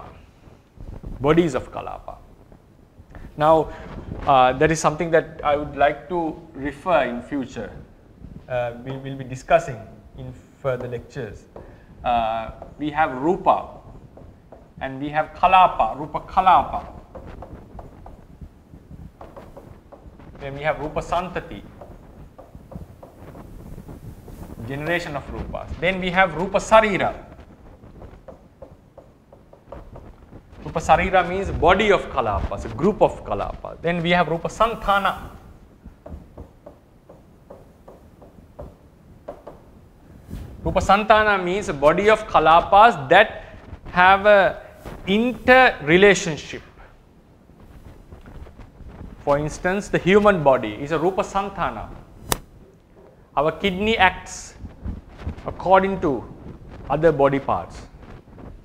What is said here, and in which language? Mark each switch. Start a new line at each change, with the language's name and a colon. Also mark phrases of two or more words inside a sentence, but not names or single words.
English: Bodies of kalapa. Now, that is something that I would like to refer in future. We will be discussing in further lectures. We have rupa and we have kalapa,
Pali: rupa kalapa.
English: Then we have
Pali: rupa santati,
English: generation of rupas. Then we have
Pali: rupa sarira. Rupa sarira
English: means body of kalapas, a group of kalapas. Then we have
Pali: rupa santana. Rupa santana
English: means a body of kalapas that have a interrelationship. For instance, the human body is a
Pali: rupa santana.
English: Our kidney acts according to other body parts.